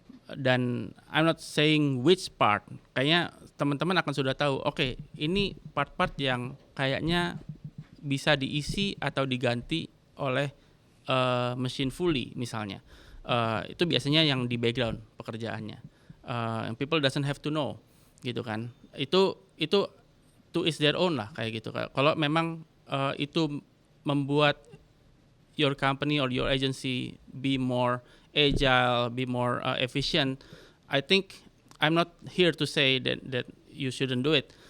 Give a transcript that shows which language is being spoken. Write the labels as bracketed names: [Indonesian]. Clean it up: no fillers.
[Indonesian] Dan [English] I'm not saying which part. [Indonesian] Kayaknya teman-teman akan sudah tahu, oke, ini part-part yang kayaknya bisa diisi atau diganti oleh [English] machine fully [Indonesian] misalnya. Itu biasanya yang di background pekerjaannya. [English] People doesn't have to know, [Indonesian] gitu kan. Itu [English] to is their own [Indonesian] lah kayak gitu. Kalau memang itu membuat [English] your company or your agency be more agile, be more efficient, I think I'm not here to say that you shouldn't do it.